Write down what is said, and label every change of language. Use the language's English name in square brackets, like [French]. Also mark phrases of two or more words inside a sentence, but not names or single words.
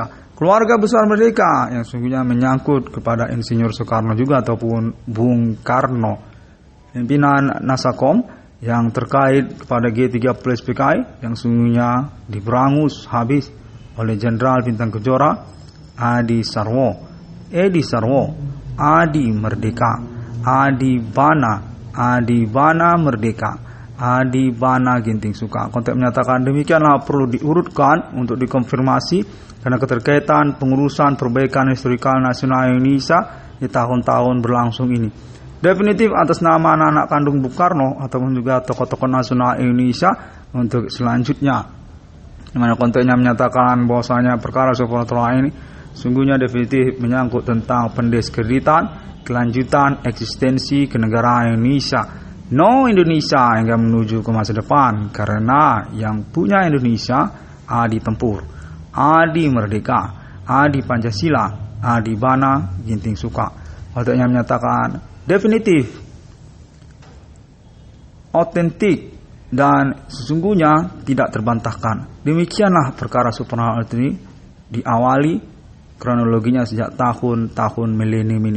[Indonesian] Keluarga besar merdeka yang sungguhnya menyangkut kepada Insinyur Soekarno juga ataupun Bung Karno. Pimpinan Nasakom yang terkait kepada G30 SPKI yang sungguhnya diberangus habis oleh Jenderal Bintang Kejora Adi Sarwo, Edi Sarwo, Adi Merdeka, Adi Bana Merdeka, Adi Bana Ginting Suka. Konteks menyatakan demikianlah perlu diurutkan untuk dikonfirmasi karena keterkaitan pengurusan perbaikan historikal nasional Indonesia di tahun-tahun berlangsung ini. Definitif atas nama anak-anak kandung Bung Karno ataupun juga tokoh-tokoh nasional Indonesia untuk selanjutnya. Di mana konteksnya menyatakan bahwasanya perkara supranatural ini sungguhnya definitif menyangkut tentang pendiskreditan kelanjutan eksistensi kenegaraan Indonesia. No Indonesia hingga menuju ke masa depan, karena yang punya Indonesia adi tempur, adi merdeka, adi Pancasila, adi Bana Ginting Suka. Konteksnya menyatakan definitif, autentik, dan sesungguhnya tidak terbantahkan. Demikianlah perkara supranatural ini diawali kronologinya sejak tahun-tahun milenium ini.